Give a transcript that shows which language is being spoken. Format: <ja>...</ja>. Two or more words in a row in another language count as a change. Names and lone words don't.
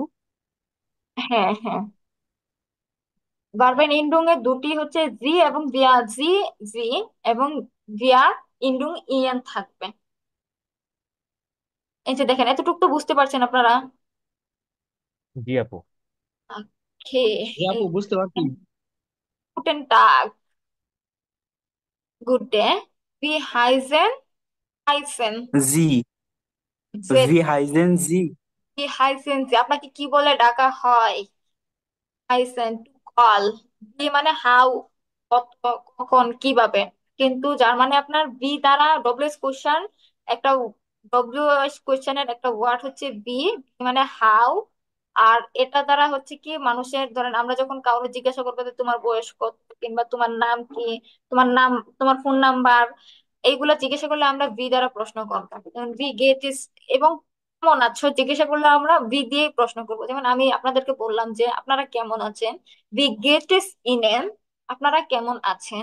<bn>হ্যাঁ হ্যাঁ, ভার্বের ইনডুং এর দুটি হচ্ছে জি এবং ভিয়া, জি জি এবং ভিয়া ইনডুং ইয়ান থাকবে। এই যে দেখেন এতটুকু তো বুঝতে পারছেন আপনারা। জি আপু। ওকে, জি আপু, বুঝতে পারছি।</bn> <de>guten Tag,</de> <en>good day,</en> <de>wie heißen</de> <bn>জি। যে,</bn> <de>wie heißen Sie. wie heißen Sie,</de> <bn>আপনাকে কি বলে ডাকা হয়, হাইসেন</bn> <en>to call,</en> <bn>বি মানে হাউ, কখন কিভাবে, কিন্তু যার মানে আপনার বি দ্বারা ডব্লিউ এস কোশ্চেন, একটা ডব্লিউ এস কোশ্চেনের একটা ওয়ার্ড হচ্ছে বি, মানে হাউ, আর এটা দ্বারা হচ্ছে কি মানুষের ধরেন আমরা যখন কাউকে জিজ্ঞাসা করবো যে তোমার বয়স কত কিংবা তোমার নাম কি, তোমার নাম, তোমার ফোন নাম্বার, এইগুলা জিজ্ঞাসা করলে আমরা ভি দ্বারা প্রশ্ন করতাম, যেমন</bn> <de>wie geht es,</de> <bn>এবং কেমন আছো জিজ্ঞাসা করলে আমরা ভি দিয়ে প্রশ্ন করবো, যেমন আমি আপনাদেরকে বললাম যে আপনারা কেমন আছেন,</bn> <de>wie geht es Ihnen,</de> <bn>আপনারা কেমন আছেন।</bn>